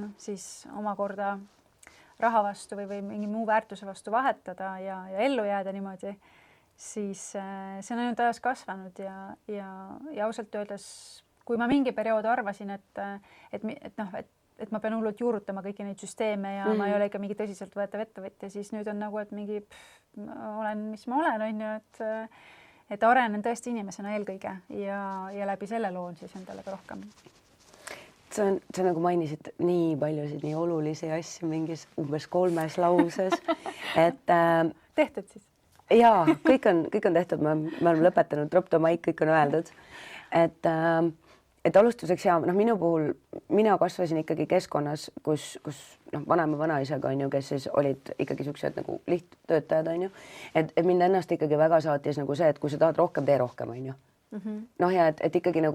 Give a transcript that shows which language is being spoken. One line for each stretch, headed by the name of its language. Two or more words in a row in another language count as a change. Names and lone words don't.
Estonian: siis omakorda raha vastu või mingi muu väärtuse vastu vahetada ja ellu jääda niimoodi, siis see on ainult ajas kasvanud ja ausalt öeldes, kui ma mingi periood arvasin, et ma pean hullult juurutama kõiki neid süsteeme ja ma ei ole ikka mingi tõsiselt võetav ettevõtja, siis nüüd on nagu, et mingi olen, mis ma olen, on ju, et arenen tõesti inimesena eelkõige ja läbi selle loon siis endale ka rohkem. Sa nagu mainisid nii paljusid, nii olulisi asju mingis umbes 3 lauses, et tehtud siis? Jaa, kõik on tehtud, me oleme lõpetanud,
English: drop the mic,
Estonian: kõik on öeldud, et alustuseks noh, minu puhul, mina kasvasin ikkagi keskkonnas, kus vanema vanaisaga on ju, kes siis olid ikkagi siuksed nagu lihttöötajad on ju, et mind ennast ikkagi väga saatis nagu see, et kui sa tahad rohkem, tee rohkem on ju. Noh ja et ikkagi nagu